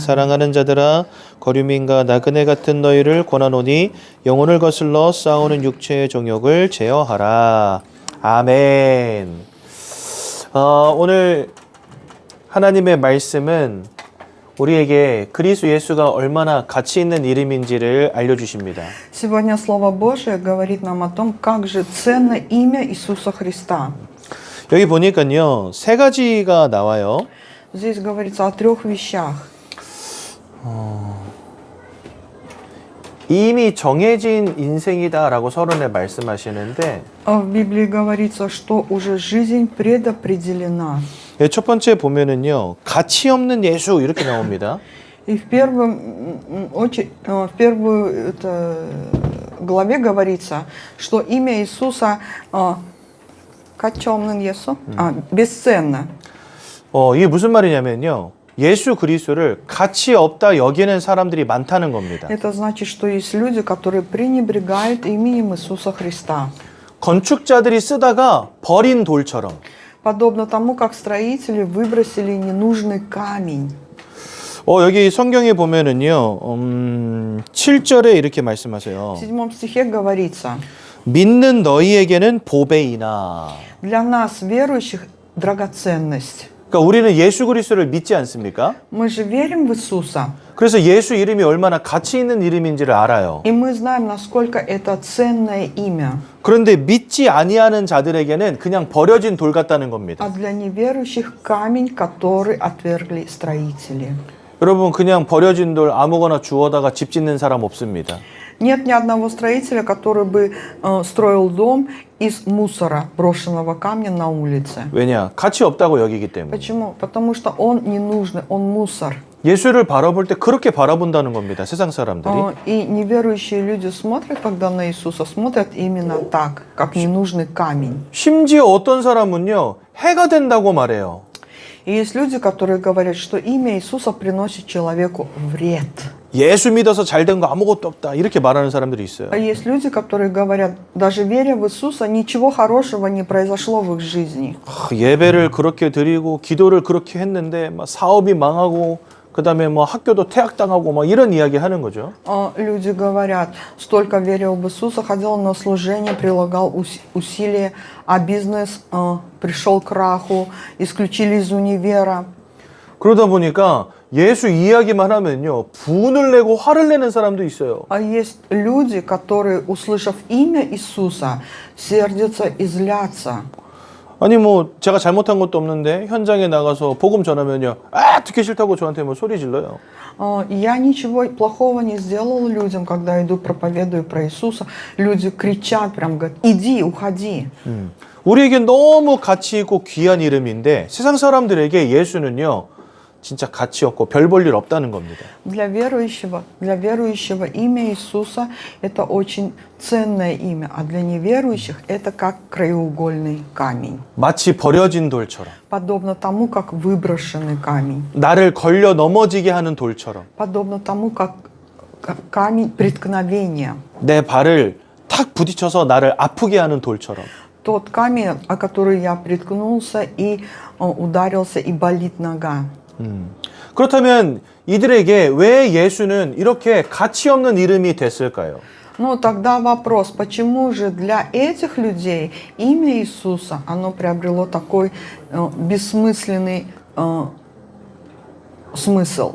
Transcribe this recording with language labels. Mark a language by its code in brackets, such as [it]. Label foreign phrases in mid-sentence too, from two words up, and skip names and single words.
[ko] 사랑하는 자들아 거류민과 나그네 같은 너희를 권하노니 영혼을 거슬러 싸우는 육체의 정욕을 제어하라. 아멘. 오늘 하나님의 말씀은 우리에게 그리스도 예수가 얼마나 가치 있는 이름인지를 알려주십니다. [ru] Сегодня Слово Божие говорит нам о том, как же ценно имя Иисуса Христа. [ko] 여기 보니까요, 세 가지가 나와요. [ru] Здесь говорится о 3 вещах. [ko] 이미 정해진 인생이다라고 서론에 말씀하시는데 [ru] В Библии говорится, что уже жизнь предопределена. [ko] 첫 번째 보면은요, 가치 없는 예수 이렇게 나옵니다. [ru] И в первой главе говорится, что имя Иисуса качёмный Иисус, бесценно. [ko] 이게 무슨 말이냐면요. 예수 그리스도를 가치 없다 여기는 사람들이 많다는 겁니다. [ru] Это значит, что есть люди, которые пренебрегают именем Иисуса Христа. [ko] 건축자들이 쓰다가 버린 돌처럼. [ru] Подобно тому, как строители выбросили ненужный камень. [ko] 여기 성경에 보면은요, 7절에 이렇게 말씀하세요. [ru] В 7 стихе говорится: [ko] 믿는 너희에게는 보배이나. [ru] Для нас, верующих, драгоценность. [ko] 그러니까 우리는 예수 그리스도를 믿지 않습니까? [ru] Мы же верим в Иисуса. [ko] 그래서 예수 이름이 얼마나 가치 있는 이름인지를 알아요. [ru] И мы знаем, насколько это ценное имя. [ko] 그런데 믿지 아니하는 자들에게는 그냥 버려진 돌 같다는 겁니다. [ru] А для неверующих камень, который отвергли строители. [ko] 여러분 그냥 버려진 돌 아무거나 주워다가 집 짓는 사람 없습니다. [ru] Нет ни одного строителя, который бы строил дом из мусора, брошенного камня на улице. [ko] 왜냐? 가치 없다고 여기기 때문에. [ru] Почему? Потому что он ненужный, он мусор. [ko] 예수를 바라볼 때 그렇게 바라본다는 겁니다. 세상 사람들이. [ru] И неверующие люди смотрят, когда на Иисуса, смотрят именно так, как ненужный камень. [ko] 심지어 어떤 사람은요, 해가 된다고 말해요. [ru] И есть люди, которые говорят, что имя Иисуса приносит человеку вред. [ko] 예수 믿어서 잘 된 거 아무것도 없다. 이렇게 말하는 사람들이 있어요. [ru] А есть люди, которые говорят, даже веря в Иисуса, ничего хорошего не произошло в их жизни. [ko] 예배를 그렇게 드리고 기도를 그렇게 했는데 막 사업이 망하고 그다음에 뭐 학교도 퇴학당하고 막 이런 이야기 하는 거죠. [ru] Люди говорят, столько верил в Иисуса, ходил на служение, прилагал усилия, а бизнес пришел к краху, исключили из универа. [ko] 그러다 보니까 예수 이야기만 하면요, 분을 내고 화를 내는 사람도 있어요. [ru] А есть люди, которые, услышав имя Иисуса, сердятся и злятся. [ko] 아니 뭐 제가 잘못한 것도 없는데 현장에 나가서 복음 전하면요, 아 듣기 싫다고 저한테 뭐 소리 질러요. [ru] Я ничего плохого не сделал людям, когда иду проповедую про Иисуса. Люди кричат, прям говорят, иди, уходи. [ko] 우리에게 너무 가치 있고 귀한 이름인데 세상 사람들에게 예수는요 진짜 가치 없고 별 볼 일 없다는 겁니다. [ru] Для верующего имя Иисуса это очень ценное имя, а для неверующих это как краеугольный камень. [ko] 마치 버려진 돌처럼, [ru] Подобно тому, как выброшенный камень. [ko] 나를 걸려 넘어지게 하는 돌처럼, [ru] Подобно тому, как камень преткновения. [ko] 내 발을 탁 부딪혀서 나를 아프게 하는 돌처럼. [ru] Тот камень, о который я приткнулся и ударился, и болит нога. [ko] 그렇다면 이들에게 왜 예수는 이렇게 가치 없는 이름이 됐을까요? [ru] Ну, тогда вопрос, почему же для этих людей имя Иисуса, оно приобрело такой бессмысленный смысл?